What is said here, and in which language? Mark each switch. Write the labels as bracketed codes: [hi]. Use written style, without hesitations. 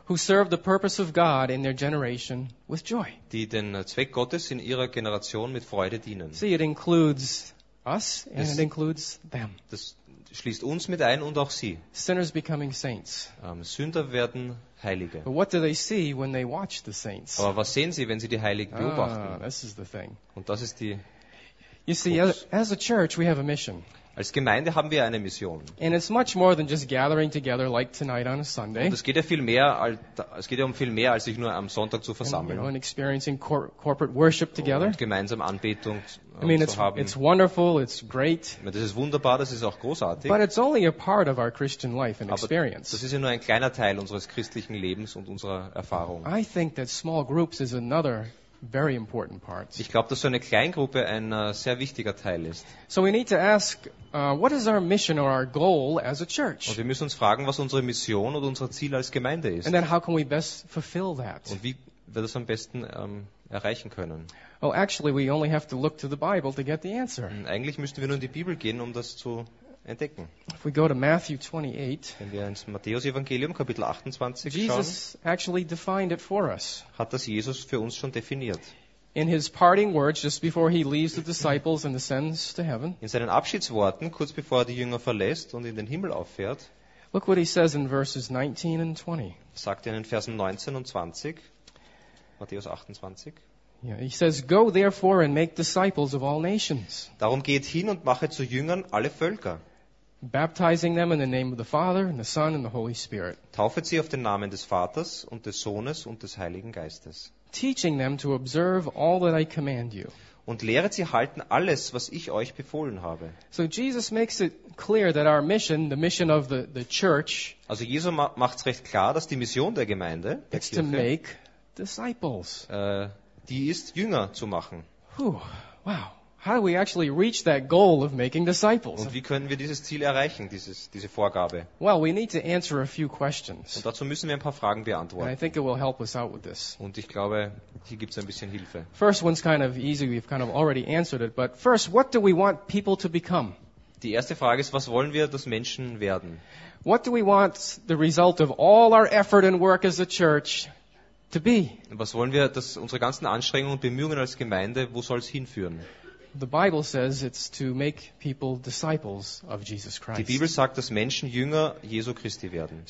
[en] Who serve the purpose of God in their generation with joy. [de] Die den Zweck Gottes in ihrer Generation mit Freude dienen. [en] See, it includes us and it includes them. [de] Das schließt uns mit ein und auch sie. [en] Sinners becoming saints. [de] Sünder werden Heilige. [en] But what do they see when they watch the saints? [de] Aber was sehen sie, wenn sie die Heiligen beobachten? [en] This is the thing. [de] Und das ist die. [en] You see, as a church, we have a mission. [de] Als Gemeinde haben wir eine Mission. [en] And it's much more than just gathering together like tonight on a Sunday. [de] Und es geht ja um viel mehr als sich nur am Sonntag zu versammeln. [en] And, you know, experiencing corporate worship together. [de] Und gemeinsam Anbetung zu haben. [en] It's wonderful, it's great. [de] Das ist wunderbar, das ist auch großartig. [en] But it's only a part of our Christian life and experience. [de] Das ist ja nur ein kleiner Teil unseres christlichen Lebens und unserer Erfahrung. [en] I think that small groups is another very important part. [de] Ich glaube, dass so eine Kleingruppe ein sehr wichtiger Teil ist. [en] So we need to ask, what is our mission or our goal as a church? [de] Und wir müssen uns fragen, was unsere Mission oder unser Ziel als Gemeinde ist. [en] And then how can we best fulfill that? [de] Und wie wir das am besten erreichen können. [en] Oh, actually we only have to look to the Bible to get the answer. [de] Eigentlich müssten wir nur in die Bibel gehen, um das zu entdecken. [en] If we go to Matthew 28, [de] wenn wir ins Matthäus-Evangelium, Kapitel 28, [en] Jesus [de] schauen, [en] actually defined it for us. [de] Hat das Jesus für uns schon definiert. [en] In his parting words, just before he leaves the disciples and ascends to heaven. [de] In seinen Abschiedsworten, kurz bevor er die Jünger verlässt und in den Himmel auffährt. [en] Look what he says in verses 19 and 20. [de] Sagt er in den Versen 19 und 20, Matthäus 28. [en] Yeah, he says, go therefore and make disciples of all nations. [de] Darum geht hin und mache zu Jüngern alle Völker. [en] Baptizing them in the name of the Father and the Son and the Holy Spirit. [de] Taufet sie auf den Namen des Vaters und des Sohnes und des Heiligen Geistes. [en] Teaching them to observe all that I command you. [de] Und lehret sie halten alles, was ich euch befohlen habe. [en] So Jesus makes it clear that our mission, the mission of the church, [de] also Jesus macht's recht klar, dass die Mission der Gemeinde, der [en] Kirche, to make disciples. [de] die ist, Jünger zu machen. [en] Wow. How do we actually reach that goal of making disciples? [de] Und wie können wir dieses Ziel erreichen, diese Vorgabe? [en] Well, we need to answer a few questions. [de] Und dazu müssen wir ein paar Fragen beantworten. [en] And I think it will help us out with this. [de] Und ich glaube, hier gibt's ein bisschen Hilfe. [en] First one's kind of easy, we've kind of already answered it, but first, what do we want people to become? [de] Die erste Frage ist, was wollen wir, dass Menschen werden? [en] What do we want the result of all our effort and work as a church to be? [de] Was wollen wir, dass unsere ganzen Anstrengungen und Bemühungen als Gemeinde, wo soll's hinführen? [en] The Bible says it's to make people disciples of Jesus Christ. [de] Die Bibel sagt, dass Menschen Jünger Jesu Christi werden.